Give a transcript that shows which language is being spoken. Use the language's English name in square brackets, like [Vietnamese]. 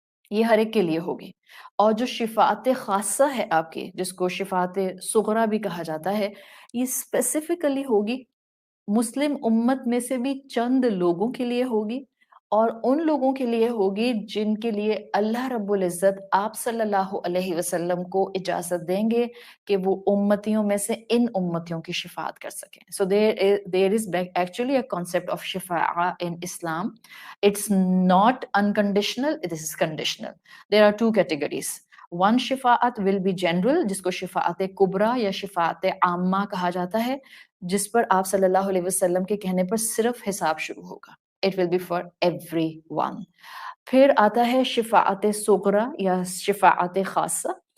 [Urdu] یہ ہر ایک کے لیے ہوگی. اور جو شفاعت خاصہ ہے آپ کی جس کو شفاعت صغریٰ بھی کہا جاتا ہے یہ اسپیسیفکلی ہوگی مسلم امت میں سے بھی چند لوگوں کے لیے ہوگی اور ان لوگوں کے لیے ہوگی جن کے لیے اللہ رب العزت آپ صلی اللہ علیہ وسلم کو اجازت دیں گے کہ وہ امتیوں میں سے ان امتیوں کی شفاعت کر سکیں. [English] So there is actually a concept of شفاعہ in Islam. It's not unconditional, it is conditional. There are two categories. One شفاعت will be general [Urdu] جس کو شفاعت کبریٰ یا شفاعت عامہ کہا جاتا ہے جس پر آپ صلی اللہ علیہ وسلم کے کہنے پر صرف حساب شروع ہوگا. [English] It will be for everyone. [Urdu] پھر آتا ہے شفاعت صغریٰ یا شفاعت خاصہ.